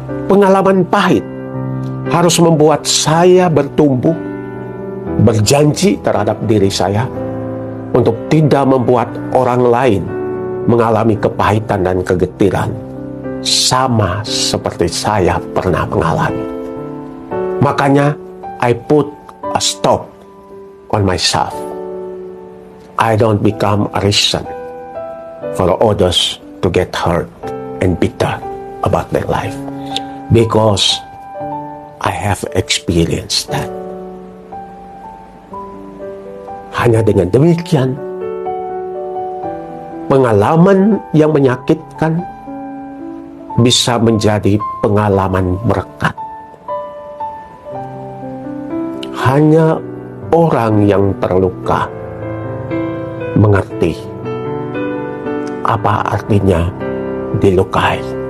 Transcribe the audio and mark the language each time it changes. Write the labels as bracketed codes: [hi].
[id] Pengalaman pahit harus membuat saya bertumbuh, berjanji terhadap diri saya untuk tidak membuat orang lain mengalami kepahitan dan kegetiran sama seperti saya pernah mengalami. Makanya [en] I put a stop on myself. I don't become a reason for others to get hurt and bitter about their life, because I have experienced that. [id] Hanya dengan demikian, pengalaman yang menyakitkan bisa menjadi pengalaman berkat. Hanya orang yang terluka mengerti apa artinya dilukai.